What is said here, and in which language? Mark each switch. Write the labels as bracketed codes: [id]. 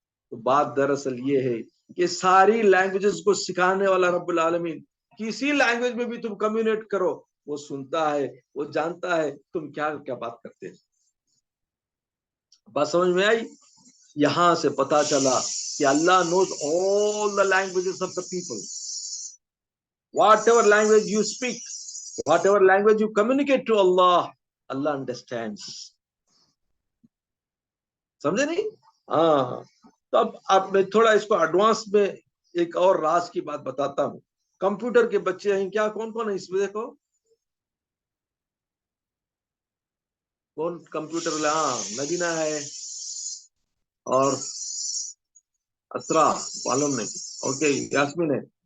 [ur] تو بات دراصل یہ ہے کہ ساری لینگویجز کو سکھانے والا رب العالمین کسی لینگویج میں بھی تم کمیونیٹ کرو، وہ سنتا ہے، وہ جانتا ہے تم کیا کیا بات کرتے ہیں. بات سمجھ میں آئی؟ یہاں سے پتا چلا کہ اللہ [en] knows all the languages of the people. Whatever language you speak, whatever language you communicate to Allah, Allah understands. [ur] سمجھے نہیں؟ ہاں. تو اب میں تھوڑا اس کو ایڈوانس میں ایک اور راز کی بات بتاتا ہوں. کمپیوٹر کے بچے ہیں کیا؟ کون کون ہے اس میں؟ دیکھو کون کمپیوٹر؟ ہاں نگینا ہے اور اسرا، معلوم نہیں. اوکے یاسمین ہے.